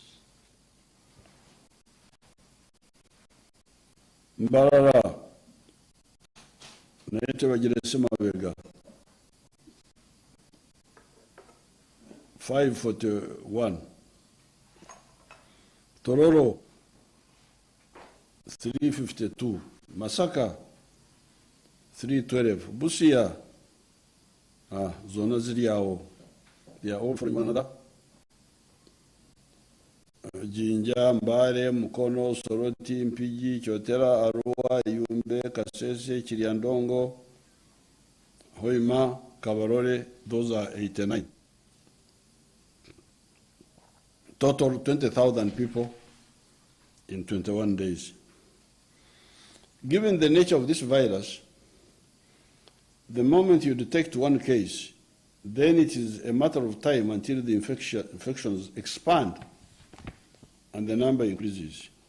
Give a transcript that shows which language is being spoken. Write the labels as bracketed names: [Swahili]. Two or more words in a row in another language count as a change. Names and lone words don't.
[Nyankole] Mbarara, naite Wajiresi Mabega, 541. Tororo, 352. Masaka, 312. Busia, zona ziriao, [English] they are all from one another. Jinja, Mbare, Mukono, Soroti, Mpiji, Chotera, Arua, Yumbe, Kasese, Chiriandongo, Hoima, Kabarore, those are 89. Total 20,000 people in 21 days. Given the nature of this virus, the moment you detect one case, then it is a matter of time until the infections expand and the number increases.